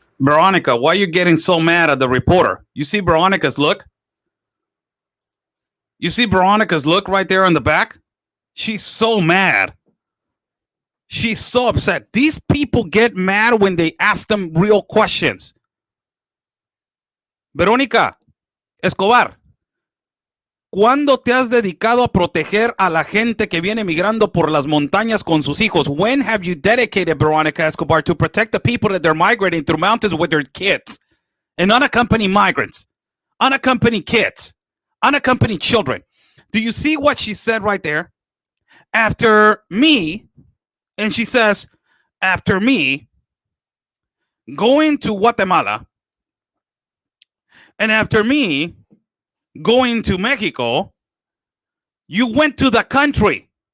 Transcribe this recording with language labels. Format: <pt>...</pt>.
<en>Veronica, why are you getting so mad at the reporter? You see Veronica's look? You see Veronica's look right there on the back? She's so mad. She's so upset. These people get mad when they ask them real questions.</en> <es>Verónica Escobar, ¿cuándo te has dedicado a proteger a la gente que viene migrando por las montañas con sus hijos?</es> <en>When have you dedicated, Veronica Escobar, to protect the people that they're migrating through mountains with their kids? And unaccompanied migrants, unaccompanied kids, unaccompanied children. Do you see what she said right there? After me, and she says, after me going to Guatemala, and after me going to Mexico, you went to the country.</en>